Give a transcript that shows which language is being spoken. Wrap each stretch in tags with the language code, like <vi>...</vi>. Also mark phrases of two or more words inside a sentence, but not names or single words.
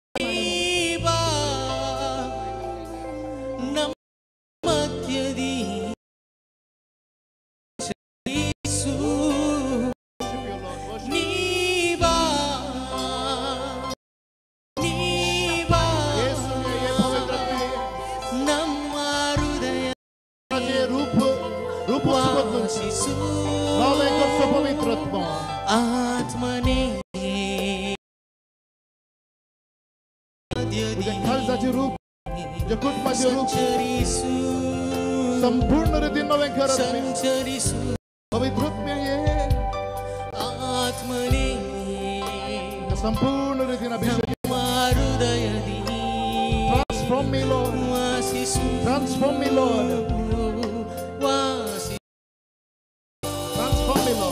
<kn>ನಮ್ಮ ಮಧ್ಯದಿ ಚಲಿಸು ನೀಬಾ ನೀಬಾ ನಮ್ಮ ಹೃದಯ ವಾಸಿಸು ಆತ್ಮನೇ</kn> <mr>संपूर्ण रीतीने नवे घर</mr> <kn>संचरिसु पवित्र आत्मने</kn> <mr>संपूर्ण रीतीने</mr> <kn>हृदयदि</kn> <en>transform me Lord</en> <kn>वासिसु</kn> <en>transform me Lord</en> <kn>वासिसु</kn> <en>transform me Lord</en>